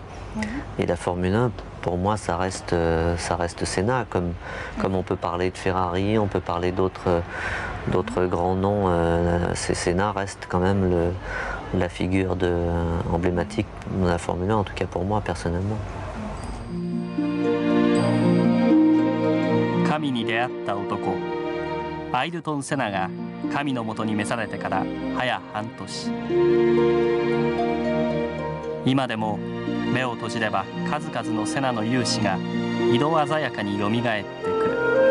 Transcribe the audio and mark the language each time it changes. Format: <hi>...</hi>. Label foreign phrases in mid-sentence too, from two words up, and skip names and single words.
<fr>Et la Formule 1, pour moi, ça reste Senna. Comme on peut parler de Ferrari, on peut parler d'autres grands noms. Senna reste quand même la figure emblématique de la Formule 1, en tout cas pour moi, personnellement.</fr> <ja>神に出会った男アイルトン・セナが神のもとに召されてから早半年。今でも目を閉じれば数々のセナの勇姿が色鮮やかによみがえってくる。</ja>